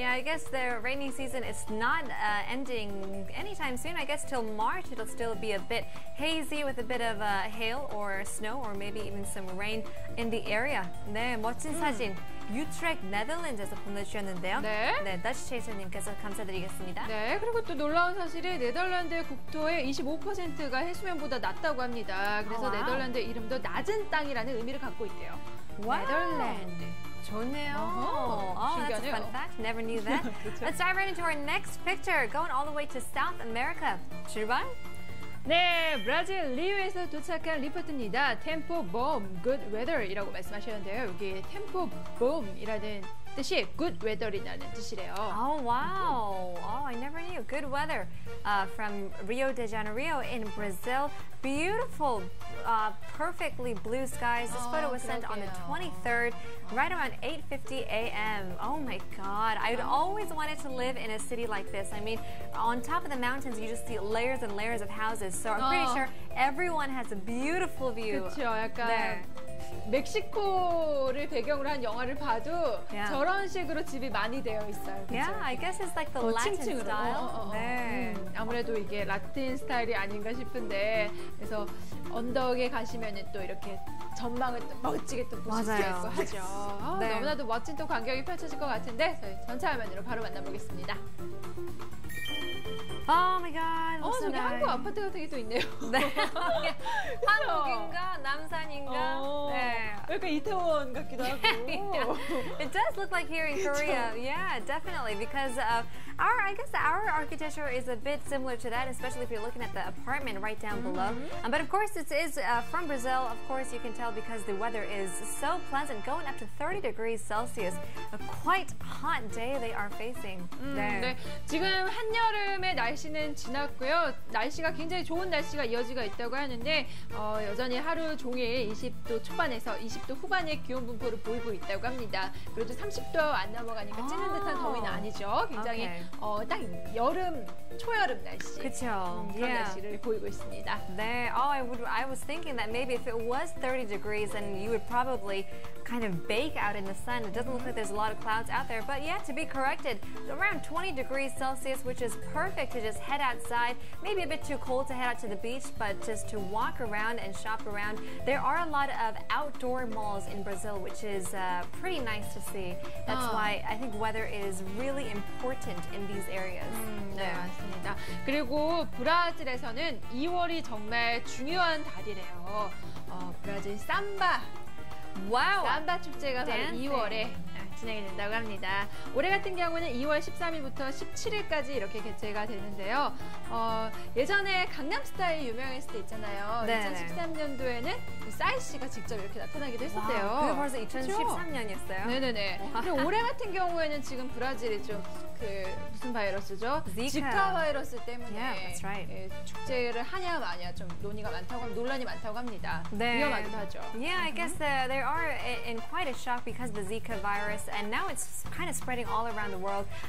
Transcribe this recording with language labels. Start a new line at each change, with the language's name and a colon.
English: Yeah, I guess the rainy season is not ending anytime soon. I guess till March it'll still be a bit hazy with a bit of hail or snow or maybe even some rain in the area.
Korean: 네, 멋진 사진. 유트렉 네덜란드에서 보내주셨는데요. 네. 더치 체이서님께서 감사드리겠습니다. 네, 그리고 또 놀라운 사실이 네덜란드 국토의 25%가 해수면보다 낮다고 합니다. 그래서 와우. 네덜란드 이름도 낮은 땅이라는 의미를 갖고 있대요. 와우. 네덜란드. 좋네요. 어허,
English: Oh, that's a
Korean: 신기하네요.
English: fun fact. Never knew that.
Korean: 그렇죠.
English: Let's dive right into our next picture. Going all the way to South America.
Korean: 출발. 네, 브라질 리우에서 도착한 리포트입니다. 템포 봄,
English: good weather
Korean: 이라고 말씀하셨는데요. 여기 템포 봄이라는 뜻이
English: good weather
Korean: 이라는 뜻이래요.
English: Oh, wow. Oh, I never knew. Good weather from Rio de Janeiro in Brazil. Beautiful, perfectly blue skies. This photo was sent on the
Korean: 그러게요.
English: 23rd, right around 8:50 a.m. Oh my God. I'd always wanted to live in a city like this. I mean, on top of the mountains, you just see layers and layers of houses. So I'm pretty sure everyone has a beautiful view.
Korean: 그렇죠. 약간 네. 멕시코를 배경으로 한 영화를 봐도
English: Yeah.
Korean: 저런 식으로 집이 많이 되어 있어요. 그쵸?
English: Yeah, I guess it's like the Latin
Korean: 층층으로.
English: style.
Korean: 네. 아무래도 이게 라틴 스타일이 아닌가 싶은데 그래서 언덕에 가시면은 또 이렇게 전망을 또 멋지게 또 보실 수 맞아요. 있고 하죠. 네. 너무나도 멋진 또 광경이 펼쳐질 것 같은데 저희 전차 화면으로 바로 만나보겠습니다.
English: Oh my god. looks so
Korean: 저기
English: nice.
Korean: 한국 아파트 같은 게 또 있네요. 네. 한국인가 남산인가? 네. 약간 이태원 같기도 하고.
English: It does look like here in Korea. Yeah, definitely. Because I guess our architecture is a bit similar to that, especially if you're looking at the apartment right down below. But of course, it is from Brazil. Of course, you can tell because the weather is so pleasant, going up to 30 degrees Celsius. A quite hot day they are facing.
Korean: 네. 지금 한여름의 날씨는 지났고요. 날씨가 굉장히 좋은 날씨가 이어지고 있다고 하는데 여전히 하루 종일 20도 초반에서 20도 후반의 기온 분포를 보이고 있다고 합니다. 그래도 30도 안 넘어가니까 찌는 듯한 더위는 아니죠. 굉장히
English: Okay.
Korean: 딱 여름, 초여름 날씨. 그쵸. 그런
English: Yeah.
Korean: 날씨를 보이고 있습니다.
English: There. Oh, I was thinking that maybe if it was 30 degrees, then you would probably kind of bake out in the sun. It doesn't look like there's a lot of clouds out there. But yeah, to be corrected, around 20 degrees Celsius, which is perfect to just head outside. Maybe a bit too cold to head out to the beach, but just to walk around and shop around. There are a lot of outdoor malls in Brazil, which is pretty nice to see. That's why I think weather is really important in these areas.
Korean: 네, 맞습니다. 그리고 브라질에서는 2월이 정말 중요한 달이래요. 브라질 삼바 삼바 축제가 바로
English: Dancing.
Korean: 2월에 진행이 된다고 합니다. 올해 같은 경우는 2월 13일부터 17일까지 이렇게 개최가 되는데요. 예전에 강남스타일 유명했을 때 있잖아요. 네네. 2013년도에는 싸이 씨가 직접 이렇게 나타나기도 했었대요. 그게 벌써 2013년이었어요. 네네네. 그리고 올해 같은 경우에는 지금 브라질이 좀 무슨 바이러스죠? 지카 바이러스 때문에
English: Yeah, that's right.
Korean: 축제를 하냐 마냐 좀 논란이 많다고 합니다. 네. 위험하기도 하죠.
English: Yeah, I guess they are in quite a shock because of the Zika virus, and now it's kind of spreading all around the world.